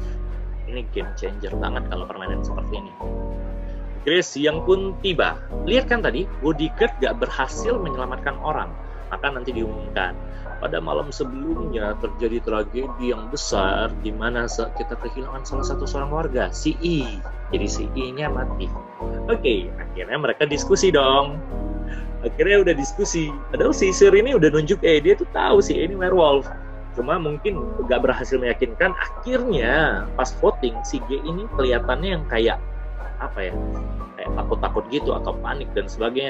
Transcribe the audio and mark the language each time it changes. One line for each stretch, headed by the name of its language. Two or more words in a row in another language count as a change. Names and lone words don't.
Indonesian: Ini
English: game changer
Indonesian: banget kalau permainan seperti ini. Oke, siang pun tiba. Lihat kan tadi, bodyguard gak berhasil menyelamatkan orang. Maka nanti diumumkan, pada malam sebelumnya terjadi tragedi yang besar di mana kita kehilangan salah satu seorang warga, si E. Jadi si E-nya mati. Oke, akhirnya mereka diskusi dong. Akhirnya udah diskusi. Padahal si seer ini udah nunjuk dia tuh tahu si E ini werewolf. Cuma mungkin gak berhasil meyakinkan. Akhirnya pas voting si G ini kelihatannya yang kayak kayak takut-takut gitu atau panik dan sebagainya.